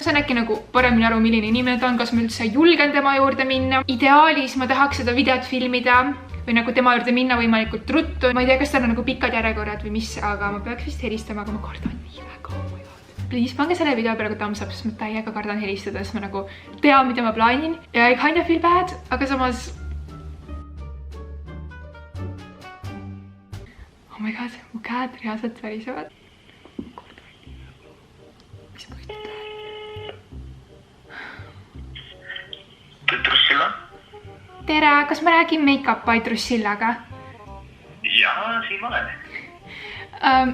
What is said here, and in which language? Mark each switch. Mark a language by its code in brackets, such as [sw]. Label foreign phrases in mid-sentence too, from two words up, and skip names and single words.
[et] Saan äkki nagu paremini aru, milline inimene ta on, kas ma üldse julgen tema juurde minna. Ideaalis ma tahaks seda videot filmida või nagu tema juurde minna võimalikult ruttu. Ma ei tea, kas tal on nagu pikad järjekorrad või mis, aga ma peaks vist helistama, aga ma kardan nii väga. Please, pange selle video praegu [en] thumbs up, [et] sest ma täiega kardan helistada, sest ma nagu tean, mida ma plaanin. [en] Ja I kind of feel bad, [et] aga samas... [en] Oh my god, [et] mu käed reaalselt värisevad. Mis ma ütled? Drusilla? Tere, kas ma räägin Makeup by Drusillaga? Jaa, siin ma olen.